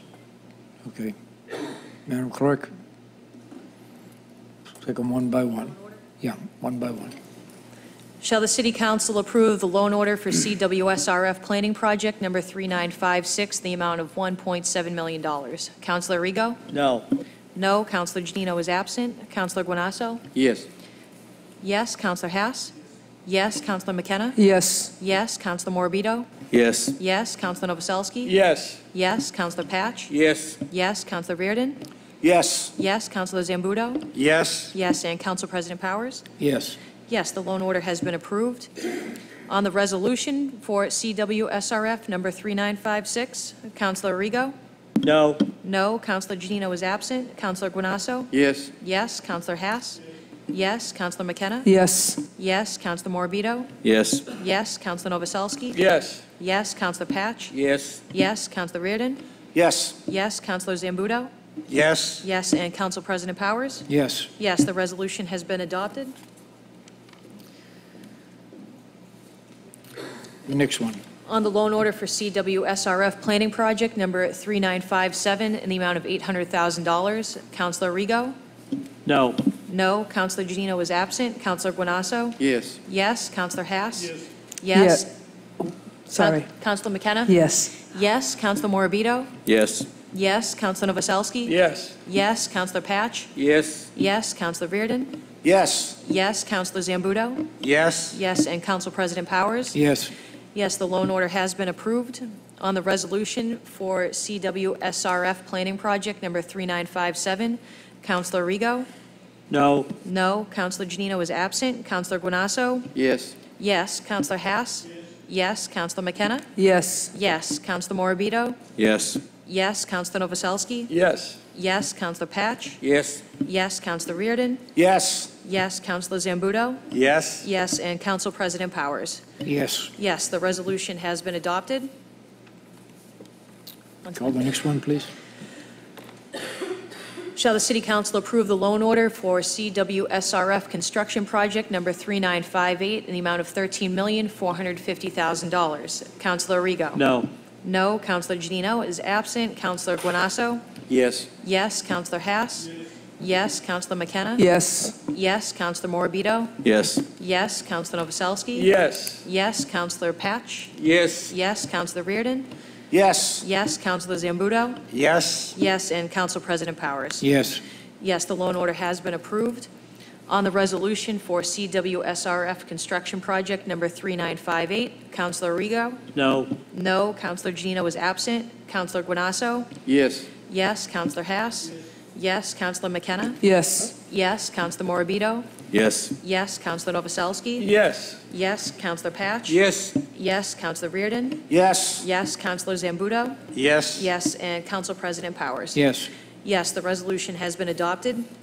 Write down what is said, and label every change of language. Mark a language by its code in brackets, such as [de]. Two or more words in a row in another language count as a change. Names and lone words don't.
[en] Okay. Madam Clerk? Take them one by one. Yeah, one by one. Shall the City Council approve the loan order for CWSRF Planning Project number 3956 in the amount of $1.7 million? Councilor Rigo? No. No. Councilor Janino is absent. Councilor Guanasso? Yes. Yes. Councilor Haas? Yes. Councilor McKenna? Yes. Yes. Councilor Morbido? Yes. Yes. Councilor Novoselsky? Yes. Yes. Councilor Patch? Yes. Yes. Councilor Reardon? Yes. Yes. Councilor Zambudo? Yes. Yes. And Council President Powers? Yes. Yes, the loan order has been approved. On the resolution for CWSRF number 3956, Councilor Rigo? No. No. Councilor Janino is absent. Councilor Guanasso? Yes. Yes. Councilor Haas? Yes. Councilor McKenna? Yes. Yes. Councilor Morbido? Yes. Yes. Councilor Novoselsky? Yes. Yes. Councilor Patch? Yes. Yes. Councilor Reardon? Yes. Yes. Councilor Zambudo? Yes. Yes. And Council President Powers? Yes. Yes, the resolution has been adopted. The next one. On the loan order for CWSRF Planning Project number 3957 in the amount of $800,000, Councilor Rigo? No. No. Councilor Janino is absent. Councilor Guanasso? Yes. Yes. Councilor Haas? Yes. Sorry. Councilor McKenna? Yes. Yes. Councilor Morbido? Yes. Yes. Councilor Novoselsky? Yes. Yes. Councilor Patch? Yes. Yes. Councilor Reardon? Yes. Yes. Councilor Zambudo? Yes. Yes. And Council President Powers? Yes. Yes, the loan order has been approved. On the resolution for CWSRF Planning Project number 3957, Councilor Rigo? No. No. Councilor Janino is absent. Councilor Guanasso? Yes. Yes. Councilor Haas? Yes. Councilor McKenna? Yes. Yes. Councilor Morbido? Yes. Yes. Councilor Novoselsky? Yes. Yes. Councilor Patch? Yes. Yes. Councilor Reardon? Yes. Yes. Councilor Zambudo? Yes. Yes. And Council President Powers? Yes. Yes, the resolution has been adopted. Call the next one, please. Shall the City Council approve the loan order for CWSRF Construction Project number 3958 in the amount of $13,450,000? Councilor Rigo? No. No. Councilor Janino is absent. Councilor Guanasso? Yes. Yes. Councilor Haas? Yes. Councilor McKenna? Yes. Yes. Councilor Morbido? Yes. Yes. Councilor Novoselsky? Yes. Yes. Councilor Patch? Yes. Yes. Councilor Reardon? Yes. Yes. Councilor Zambudo? Yes. Yes. And Council President Powers? Yes. Yes, the loan order has been approved. On the resolution for CWSRF Construction Project number 3958, Councilor Rigo? No. No. Councilor Janino is absent. Councilor Guanasso? Yes. Yes. Councilor Haas? Yes. Councilor McKenna? Yes. Yes. Counselor Morabito? Yes. Yes. Counselor Novoselsky? Yes. Yes. Counselor Patch? Yes. Yes. Counselor Reardon? Yes. Yes. Counselor Zambudo? Yes. Yes. And Council President Powers? Yes. Yes, the resolution has been adopted.